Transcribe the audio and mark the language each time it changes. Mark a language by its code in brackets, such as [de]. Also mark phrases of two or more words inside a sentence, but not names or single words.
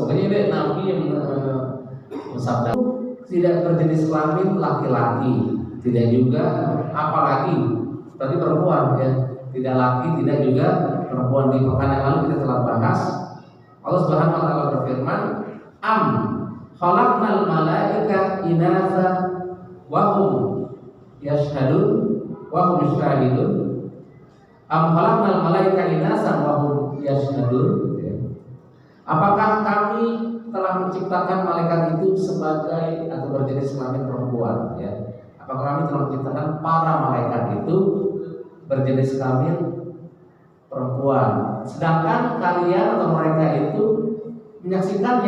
[id] Pokoknya ini Nabi yang bersabda, tidak berjenis kelamin laki-laki, tidak juga apalagi berarti perempuan ya. tidak laki, tidak juga perempuan. Di pekan yang lalu kita telah bahas Allah [ar] سبحانه وتعالى [id] berfirman, [ar] "أم خلقنا الملائكة إناثا وهم يشهدون وهم شاهدون." أم خلقنا الملائكة إناثا وهم يشهدون. [id] Apakah kami telah menciptakan malaikat itu sebagai atau berjenis kelamin perempuan, ya? Apakah kami telah menciptakan para malaikat itu berjenis kelamin perempuan, sedangkan kalian atau mereka itu menyaksikannya?